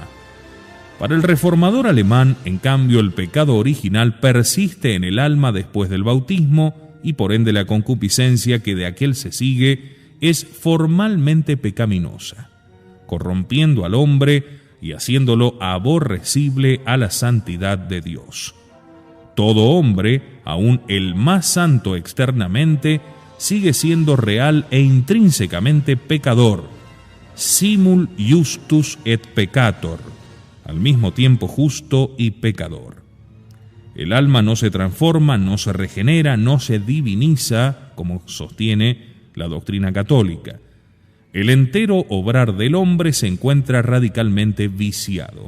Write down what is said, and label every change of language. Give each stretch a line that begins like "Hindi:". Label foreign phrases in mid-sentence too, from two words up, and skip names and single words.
Spanish: Para el reformador alemán, en cambio, el pecado original persiste en el alma después del bautismo y por ende la concupiscencia que de aquel se sigue es formalmente pecaminosa, corrompiendo al hombre y haciéndolo aborrecible a la santidad de Dios. Todo hombre, aun el más santo externamente, sigue siendo real e intrínsecamente pecador,
Latin: simul justus et peccator,
Spanish: al mismo tiempo justo y pecador. El alma no se transforma, no se regenera, no se diviniza, como sostiene la doctrina católica. El entero obrar del hombre se encuentra radicalmente viciado.